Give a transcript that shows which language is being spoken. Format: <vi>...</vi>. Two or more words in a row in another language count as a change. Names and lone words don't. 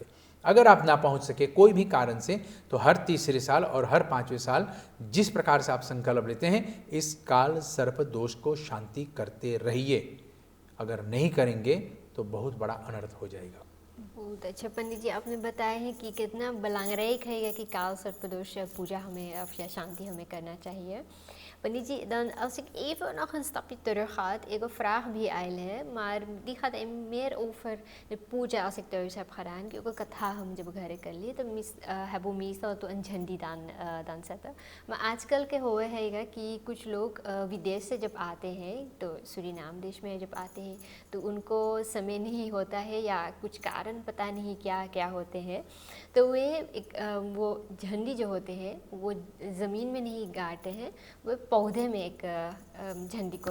<hns>अगर आप ना पहुंच सके कोई भी कारण से, तो हर तीसरे साल और हर 5वें साल जिस प्रकार से आप संकल्प लेते हैं, इस काल सर्प दोष को शांति करते रहिए। अगर नहीं करेंगे तो बहुत बड़ा अनर्थ हो जाएगा। बहुत अच्छा पंडित जी, आपने बताया है कि कितना belangrijk है कि काल सर्पदोष पूजा हमें या शांति हमें करना चाहिए। पंडित जी,</hns> <nl>dan als ik even nog een stapje terug ga, ik een vraag bij Eile, maar die gaat meer over de puja als ik thuis heb gedaan,</nl> <hns>क्योंकि कथा हम जब घर कर लिए तो है वो मीसा तो झंडी दान सेता। मैं आजकल के हुए है कि कुछ लोग विदेश से जब आते हैं, तो सूरीनाम देश में जब आते हैं तो उनको समय नहीं होता है या कुछ कारण पता नहीं क्या क्या होते हैं, तो वे वो झंडी जो होते हैं वो ज़मीन में नहीं गाड़ते हैं, वो पौधे में एक झंडी को</hns>